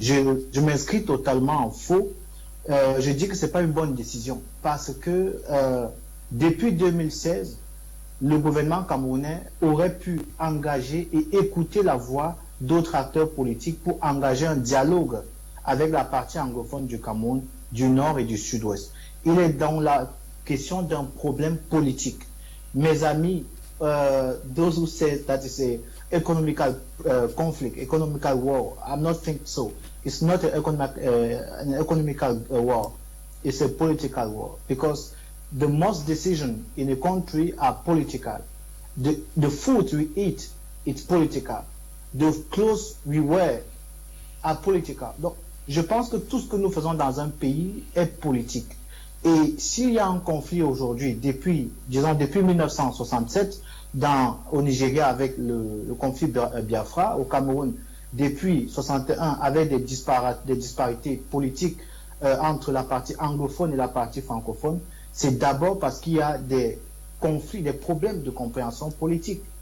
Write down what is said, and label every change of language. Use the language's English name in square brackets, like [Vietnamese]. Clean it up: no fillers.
[French] Je m'inscris totalement en faux. Je dis que ce n'est pas une bonne décision parce que depuis 2016, le gouvernement camerounais aurait pu engager et écouter la voix d'autres acteurs politiques pour engager un dialogue avec la partie anglophone du Cameroun, du nord et du sud-ouest. Il est dans la question d'un problème politique. Mes amis, [English] those who say that is a economical conflict, economical war, I'm not think so. It's not an economical war. It's a political war because the most decisions in a country are political. The food we eat, it's political. The clothes we wear are political. [French] Donc, je pense que tout ce que nous faisons dans un pays est politique. Et s'il y a un conflit aujourd'hui, depuis 1967, au Nigeria avec le conflit de Biafra, au Cameroun, depuis 61, avec des disparités politiques entre la partie anglophone et la partie francophone, c'est d'abord parce qu'il y a des conflits, des problèmes de compréhension politique.